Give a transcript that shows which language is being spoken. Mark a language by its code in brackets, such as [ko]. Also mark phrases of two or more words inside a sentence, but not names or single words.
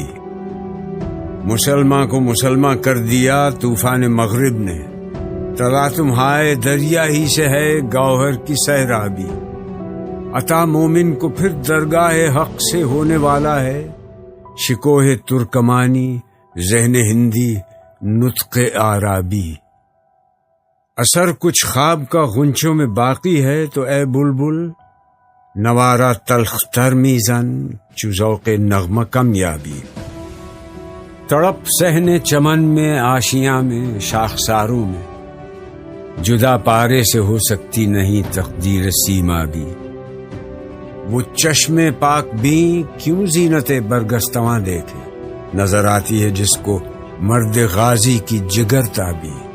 [ur] مسلمان کو مسلمان کر دیا طوفان مغرب نے، تلا تمہارے دریا ہی سے ہے گوہر کی سیرابی۔ عطا مومن کو پھر درگاہ حق سے ہونے والا ہے، شکوہ ترکمانی ذہن ہندی نطق عربی۔ اثر کچھ خواب کا غنچوں میں باقی ہے تو اے بلبل، [fa] نوارا تلخ تر میزن چو ذوق نغمہ کمیابی۔ [ur] تڑپ سہنے چمن میں آشیاں میں شاخساروں میں، جدا پارے سے ہو سکتی نہیں تقدیر سیما بھی۔ وہ چشم پاک بھی کیوں زینت برگستواں دیکھے، نظر آتی ہے جس کو مرد غازی کی جگر تابی۔